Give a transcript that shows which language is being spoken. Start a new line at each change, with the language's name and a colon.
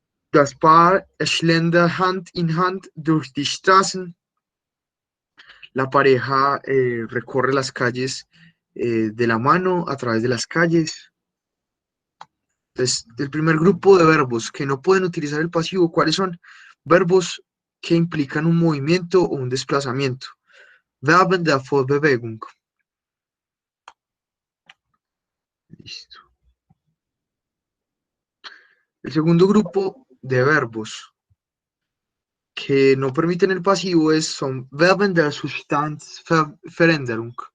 German: Das Paar schlendert Hand in Hand durch die Straßen.
Spanish: La pareja recorre las calles de la mano a través de las calles. Entonces, el primer grupo de verbos que no pueden utilizar el pasivo, ¿cuáles son? Verbos que implican un movimiento o un desplazamiento.
German: Verben der Fortbewegung.
Spanish: Listo. El segundo grupo de verbos que no permiten el pasivo son
German: Verben der Substanzveränderung.